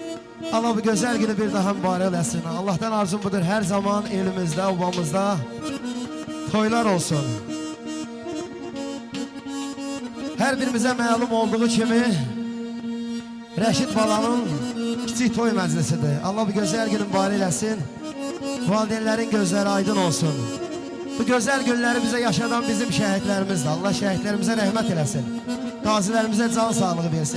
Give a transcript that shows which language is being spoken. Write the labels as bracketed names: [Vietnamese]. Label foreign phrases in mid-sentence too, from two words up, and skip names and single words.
[Turkish] Allah bu güzel günü bir daha mübarek eləsin. Allah'tan arzum budur, her zaman elimizde, obamızda toylar olsun. [Azerbaijani] Her birimize məlum olduğu kimi Rəşid balanın kiçik toy məclisidir. Allah [Turkish] bu güzel günü [Azerbaijani] mübarek eləsin. Valideynlərin gözləri aydın olsun. Bu güzel günləri bizə yaşadan bizim şəhidlərimizdir. Allah şəhidlərimizə rəhmət eləsin. Qazilərimizə can sağlığı versin.